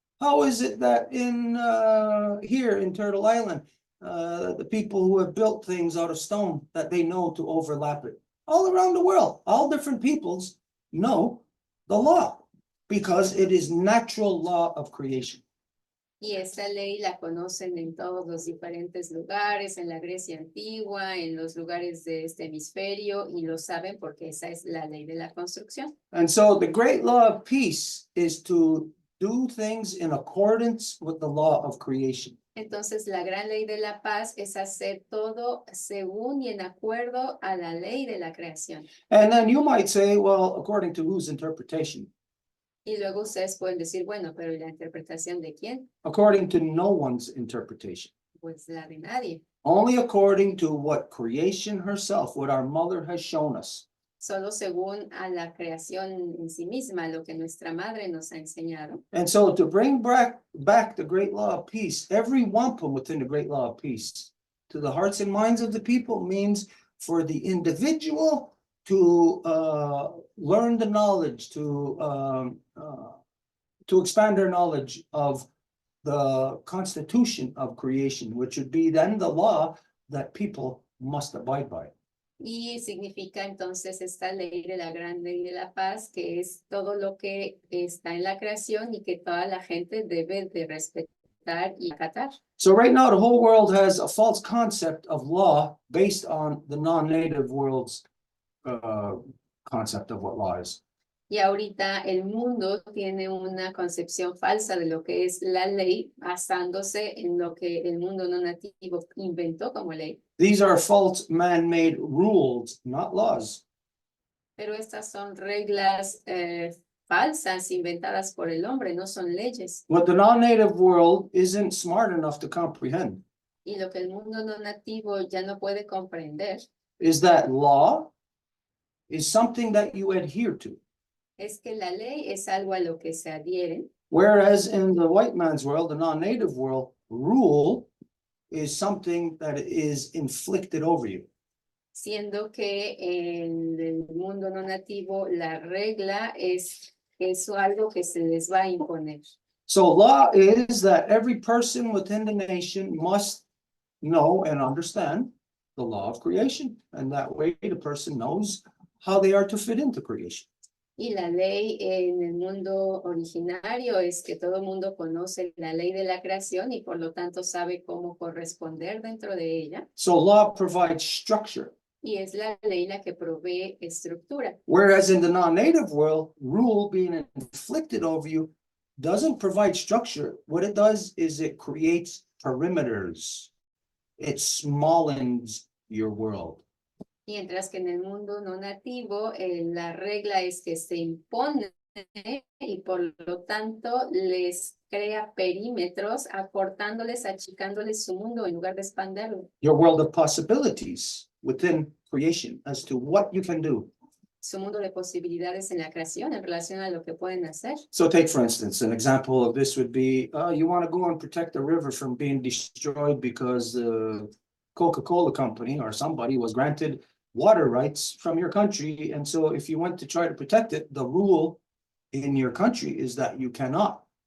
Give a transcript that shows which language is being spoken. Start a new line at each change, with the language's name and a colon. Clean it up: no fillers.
English: How is it that in here in Turtle Island, the people who have built things out of stone, that they know to overlap it? All around the world, all different peoples know the law because it is natural law of creation.
Spanish: Y esta ley la conocen en todos los diferentes lugares, en la Grecia antigua, en los lugares de este hemisferio, y lo saben porque esa es la ley de la construcción.
English: And so the great law of peace is to do things in accordance with the law of creation.
Spanish: Entonces, la gran ley de la paz es hacer todo según y en acuerdo a la ley de la creación.
English: And then you might say, well, according to whose interpretation?
Spanish: Y luego ustedes pueden decir, bueno, pero ¿y la interpretación de quién?
English: According to no one's interpretation.
Spanish: Pues la de nadie.
English: Only according to what creation herself, what our mother has shown us.
Spanish: Solo según a la creación en sí misma, lo que nuestra madre nos ha enseñado.
English: And so to bring back the great law of peace, every wampum within the great law of peace to the hearts and minds of the people means for the individual to learn the knowledge, to expand their knowledge of the constitution of creation, which would be then the law that people must abide by it.
Spanish: Y significa entonces esta ley de la gran ley de la paz, que es todo lo que está en la creación y que toda la gente debe de respetar y acatar.
English: So right now, the whole world has a false concept of law based on the non-native world's concept of what law is.
Spanish: Y ahorita el mundo tiene una concepción falsa de lo que es la ley, basándose en lo que el mundo no nativo inventó como ley.
English: These are false man-made rules, not laws.
Spanish: Pero estas son reglas falsas inventadas por el hombre, no son leyes.
English: What the non-native world isn't smart enough to comprehend
Spanish: Y lo que el mundo no nativo ya no puede comprender
English: is that law is something that you adhere to.
Spanish: es que la ley es algo a lo que se adhieren,
English: Whereas in the white man's world, the non-native world, rule is something that is inflicted over you.
Spanish: siendo que en el mundo no nativo la regla es algo que se les va a imponer.
English: So law is that every person within the nation must know and understand the law of creation. And that way the person knows how they are to fit into creation.
Spanish: Y la ley en el mundo originario es que todo el mundo conoce la ley de la creación y por lo tanto sabe cómo corresponder dentro de ella.
English: So law provides structure.
Spanish: Y es la ley la que provee estructura.
English: Whereas in the non-native world, rule being inflicted over you doesn't provide structure. What it does is it creates perimeters. It smallens your world.
Spanish: Mientras que en el mundo no nativo, la regla es que se impone y por lo tanto les crea perímetros, acortándoles, achicándoles su mundo en lugar de expandirlo.
English: Your world of possibilities within creation as to what you can do.
Spanish: Su mundo de posibilidades en la creación en relación a lo que pueden hacer.
English: So take, for instance, an example of this would be, you want to go and protect the river from being destroyed because the Coca-Cola company or somebody was granted water rights from your country. And so if you went to try to protect it, the rule in your country is that you cannot.